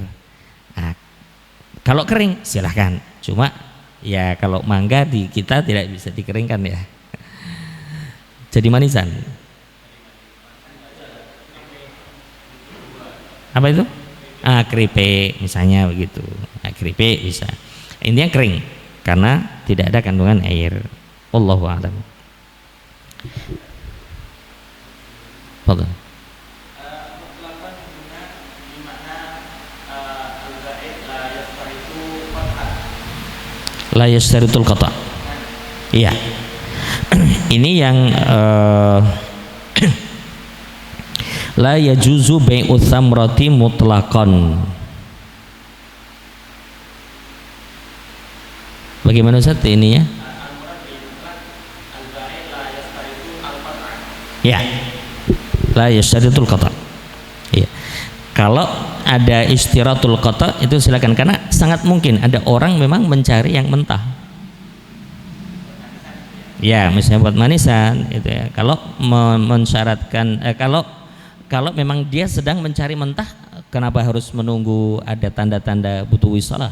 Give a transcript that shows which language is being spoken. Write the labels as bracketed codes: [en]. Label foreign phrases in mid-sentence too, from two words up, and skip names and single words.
[id] Nah, kalau kering silahkan, cuma ya kalau mangga di kita tidak bisa dikeringkan ya, jadi manisan. Apa itu? Keripik misalnya begitu. Keripik bisa. Intinya kering karena tidak ada kandungan air. [ar] والله أعلم. [id] Fadhal. [ar] لا يشترط القطع'. [id] Iya. Ini yang [ar] لا يجوز بيع الثمرة مطلقا. [id] Bagaimana Ustaz ini ya? Ya. [ar] لا يشترط القطع'. [id] Ya. Kalau ada [ar] اشتراط القطع' [id] itu silakan, karena sangat mungkin ada orang memang mencari yang mentah. Ya, misalnya buat manisan itu ya. Kalau mensyaratkan kalau memang dia sedang mencari mentah, kenapa harus menunggu ada tanda-tanda butuh wisalah?